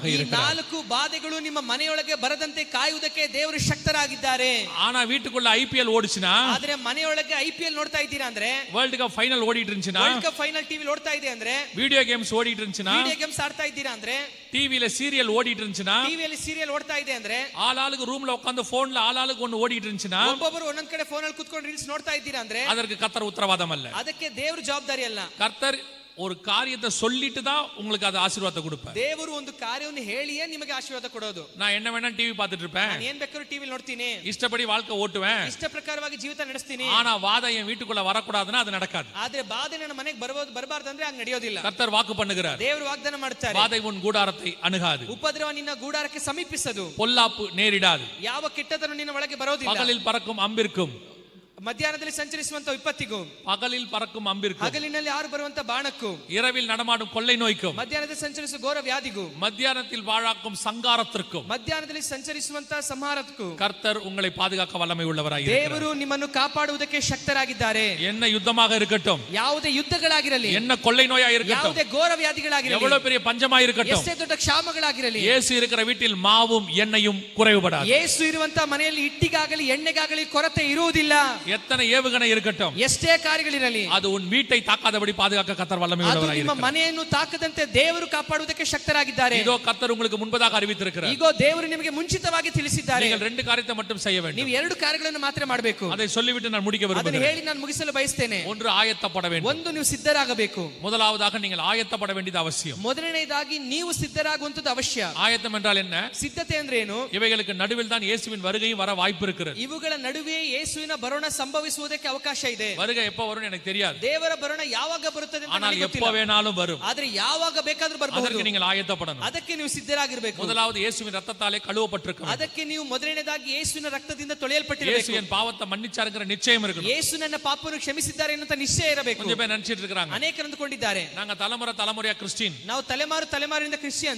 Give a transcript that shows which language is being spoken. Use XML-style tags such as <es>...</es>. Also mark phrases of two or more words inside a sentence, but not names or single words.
<kn>ಈ</kn> <ta>இருக்கிறார்.</ta> <kn>4 ಬಾಧೆಗಳು ನಿಮ್ಮ ಮನೆಯೊಳಗೆ ಬರದಂತೆ ಕಾಯುವುದಕ್ಕೆ ದೇವರು ಶಕ್ತರಾಗಿದ್ದಾರೆ.</kn> <ta>ஆனா வீட்டுக்குள்ள ஐபிஎல் ஓடுச்சுனா,</ta> <kn>ಆದ್ರೆ ಮನೆಯೊಳಗೆ ಐಪಿಎಲ್ ನೋಡ್ತಾ ಇದ್ದೀರಾ ಅಂದ್ರೆ,</kn> <ta>வேர்ல்ட் கப் ஃபைனல் ஓடிட்டு இருந்துச்சுனா,</ta> <kn>ವರ್ಲ್ಡ್ ಕಪ್ ಫೈನಲ್ ಟಿವಿ ನೋಡ್ತಾ ಇದೆ ಅಂದ್ರೆ,</kn> <en>video games</en> <ta>ஓடிட்டு இருந்துச்சுனா,</ta> <en>video games</en> <kn>ಆಡ್ತಾ ಇದ್ದೀರಾ ಅಂದ್ರೆ,</kn> <ta>டிவில சீரியல் ஓடிட்டு இருந்துச்சுனா,</ta> <kn>ಟಿವಿಯಲ್ಲಿ ಸೀರಿಯಲ್ ಓಡ್ತಾ ಇದೆ ಅಂದ್ರೆ,</kn> <ta>ஆளாளுக்கு ரூம்ல உட்கார்ந்து போன்ல ஆளாளுக்கு ஒன்னு ஓடிட்டு இருந்துச்சுனா,</ta> <kn>ಒಬ್ಬೊಬ್ಬರು ಒಂದೊಂದ್ ಕಡೆ ಫೋನ್ ಅಲ್ಲಿ ಕುತ್ಕೊಂಡು ರೀಲ್ಸ್ ನೋಡ್ತಾ ಇದ್ದೀರಾ ಅಂದ್ರೆ,</kn> <ta>அதற்கு கர்த்தர் உத்தரவாதம் அல்ல.</ta> <kn>ಅದಕ್ಕೆ ದೇವರು ಜವಾಬ್ದಾರಿ ಅಲ್ಲ.</kn> <ta>கர்த்தர் ஒரு காரியத்தை சொல்லிட்டு தான் உங்களுக்கு அது ஆசீர்வாதத்தை கொடுப்பார்.</ta> <kn>ದೇವರು ಒಂದು ಕಾರ್ಯವನ್ನು ಹೇಳಿಯೇ ನಿಮಗೆ ಆಶೀರ್ವಾದ ಕೊಡೋದು.</kn> <ta>நான் என்ன வேணா டிவி பார்த்துட்டு இருப்பேன்,</ta> <kn>ನಾನು ಏನ್ ಬೇಕಾದ್ರೂ ಟಿವಿ ನೋಡ್ತೀನಿ,</kn> <ta>இஷ்டப்படி வாழ்க்கை ஓட்டுவேன்,</ta> <kn>ಇಷ್ಟ ಪ್ರಕಾರವಾಗಿ ಜೀವಿತ ನಡೆಸ್ತೀನಿ.</kn> <ta>ஆனா வாதம் என் வீட்டுக்குள்ள வரக்கூடாதுன்னா அது நடக்காது.</ta> <kn>ಆದ್ರೆ ಬಾಧೆ ನನ್ನ ಮನೆಗೆ ಬರಬಾರ್ದಂದ್ರೆ ಹಂಗ ನಡೆಯೋದಿಲ್ಲ.</kn> <ta>கர்த்தர் வாக்கு பண்ணுகிறார்,</ta> <kn>ದೇವರು ವಾಗ್ದಾನ ಮಾಡ್ತಾರೆ,</kn> <ta>வாதை உன் கூடாரத்தை அணுகாது,</ta> <kn>ಉಪದ್ರವ ನಿನ್ನ ಗೂಡಾರಕ್ಕೆ ಸಮೀಪಿಸದು,</kn> <ta>பொல்லாப்பு நேரிடாது,</ta> <kn>ಯಾವ ಕೆಟ್ಟತನ ನಿನ್ನ ಒಳಗೆ ಬರೋದಿಲ್ಲ.</kn> <ta>பகலில் பறக்கும் அம்பிற்கும்,</ta> <kn>ಮಧ್ಯಾಹ್ನದಲ್ಲಿ ಸಂಚರಿಸುವಂತ ವಿಪತ್ತಿಗೂ,</kn> <ta>பகலில் பறக்கும் அம்பிற்கும்,</ta> <kn>ಹಗಲಿನಲ್ಲಿ ಯಾರು ಬರುವಂತ ಬಾಣಕ್ಕೂ,</kn> <ta>இரவில் நடமாடும் கொள்ளை நோய்க்கும்,</ta> <kn>ಮಧ್ಯಾಹ್ನದಲ್ಲಿ ಸಂಚರಿಸುವ ಘೋರ ವ್ಯಾಧಿಗೂ,</kn> <ta>மத்தியானத்தில் வாழாக்கும் சங்காரத்திற்கும்</ta> <kn>ಮಧ್ಯಾಹ್ನದಲ್ಲಿ ಸಂಚರಿಸುವಂತ ಸಂಹಾರಕ್ಕೂ</kn> <ta>கர்த்தர் உங்களை பாதுகாக்க வல்லமை உள்ளவராய் இருக்கிறார்.</ta> <kn>ದೇವರು ನಿಮ್ಮನ್ನು ಕಾಪಾಡುವುದಕ್ಕೆ ಶಕ್ತರಾಗಿದ್ದಾರೆ.</kn> <ta>என்ன யுத்தமாக இருக்கட்டும்,</ta> <kn>ಯಾವುದೇ ಯುದ್ಧಗಳಾಗಿರಲಿ,</kn> <ta>என்ன கொள்ளை நோயா இருக்கட்டும்,</ta> <kn>ಯಾವುದೇ ಘೋರ ವ್ಯಾಧಿಗಳಾಗಿರಲಿ,</kn> <ta>எவ்வளவு பெரிய பஞ்சமா இருக்கட்டும்,</ta> <kn>ಎಷ್ಟೇ ದೊಡ್ಡ ಕ್ಷಾಮಗಳಾಗಿರಲಿ,</kn> <ta>இயேசு இருக்கிற வீட்டில் மாவும் எண்ணெயும் குறைவுபடாது.</ta> <kn>ಯೇಸು ಇರುವಂತ ಮನೆಯಲ್ಲಿ ಹಿಟ್ಟಿಗಾಗಲಿ ಎಣ್ಣೆಗಾಗಲಿ ಕೊರತೆ ಇರುವುದಿಲ್ಲ.</kn> <ta>எத்தனை ஏவுகணை இருக்கட்டும்,</ta> <kn>ಎಷ್ಟೇ ಕಾರ್ಯಗಳಿರಲಿ,</kn> <ta>அது உன் வீட்டை தாக்காதபடி பாதுகாக்க கர்த்தர் வல்லமை</ta> <kn>ಅದು</kn> <ta>உள்ளவராய்</ta> <kn>ನಿಮ್ಮ</kn> <ta>இருக்கிறார்.</ta> <kn>ಮನೆಯನ್ನು ತಾಕದಂತೆ ದೇವರು ಕಾಪಾಡುವುದಕ್ಕೆ ಶಕ್ತರಾಗಿದ್ದಾರೆ.</kn> <ta>இதோ கர்த்தர் உங்களுக்கு முன்பதாக அறிவித்திருக்கிறார்.</ta> <kn>ಈಗ ದೇವರು ನಿಮಗೆ ಮುಂಚಿತವಾಗಿ ತಿಳಿಸಿದ್ದಾರೆ.</kn> <ta>நீங்கள் 2 காரியத்தை மட்டும் செய்ய வேண்டும்.</ta> <kn>ನೀವು 2 ಕಾರ್ಯಗಳನ್ನು ಮಾತ್ರ ಮಾಡಬೇಕು.</kn> <ta>அதை சொல்லிவிட்டு நான் முடிக்க</ta> <kn>ಅದನ್ನು</kn> <ta>விரும்புகிறேன்.</ta> <kn>ಹೇಳಿ ನಾನು ಮುಗಿಸಲು ಬಯಸ್ತೇನೆ.</kn> <ta>ஒன்று ஆயத்தப்பட வேண்டும்.</ta> <kn>ಒಂದು, ನೀವು ಸಿದ್ಧರಾಗಬೇಕು.</kn> <ta>முதலாவதாக நீங்கள் ஆயத்தப்பட வேண்டியது அவசியம்.</ta> <kn>ಮೊದಲನೇದಾಗಿ ನೀವು ಸಿದ್ಧರಾಗುವಂತದ್ದು ಅವಶ್ಯ.</kn> <ta>ஆயத்தம் என்றால் என்ன?</ta> <kn>ಸಿದ್ಧತೆ ಅಂದ್ರೆ ಏನು?</kn> <ta>இவைகளுக்கு நடுவில் தான் இயேசுவின் வருகையும் வர வாய்ப்பு இருக்கிறது.</ta> <kn>ಇವುಗಳ ನಡುವೆ ಯೇಸುವಿನ ಬರೋಣ ಸಂಭವಿಸುವುದಕ್ಕೆ ಅವಕಾಶ ಇದೆ.</kn> <ta>வருகை எப்ப வரும்னு எனக்கு தெரியாது,</ta> <kn>ದೇವರ ಬರೋಣ ಯಾವಾಗ ಬರುತ್ತದೆ ಅಂತ</kn> <ta>ஆனால்</ta> <kn>ನನಗೆ</kn> <ta>எப்ப</ta> <kn>ಗೊತ್ತಿಲ್ಲ.</kn> <ta>வேணாலும் வரும்.</ta> <kn>ಆದ್ರೆ ಯಾವಾಗ ಬೇಕಾದ್ರೂ ಬರಬಹುದು.</kn> <ta>அதற்கு நீங்கள் ஆயத்தப்படணும்.</ta> <kn>ಅದಕ್ಕೆ ನೀವು ಸಿದ್ಧರಾಗಿರಬೇಕು.</kn> <ta>முதலாவது இயேசுவின் ரத்தத்தாலே கழுவப்பட்டிருக்கணும்.</ta> <kn>ಅದಕ್ಕೆ ನೀವು ಮೊದಲನೇದಾಗಿ ಯೇಸುವಿನ ರಕ್ತದಿಂದ ತೊಳೆಯಲ್ಪಟ್ಟಿರಬೇಕು.</kn> <ta>இயேசு என் பாவத்தை மன்னிச்சாருங்கிற நிச்சயம் இருக்கணும்.</ta> <kn>ಯೇಸು ನನ್ನ ಪಾಪವನ್ನು ಕ್ಷಮಿಸಿದ್ದಾರೆ ಅನ್ನೋ ನಿಶ್ಚಯ ಇರಬೇಕು.</kn> <ta>கொஞ்சம் பேர் நினைச்சிட்டு இருக்காங்க,</ta> <kn>ಅನೇಕರು ಅಂದುಕೊಂಡಿದ್ದಾರೆ</kn> <ta>நாங்க தலைமுறையா கிறிஸ்டியன்,</ta> <kn>ನಾವು ತಲೆಮಾರಿಂದ ಕ್ರಿಶ್ಚಿಯನ್ಸ್,</kn>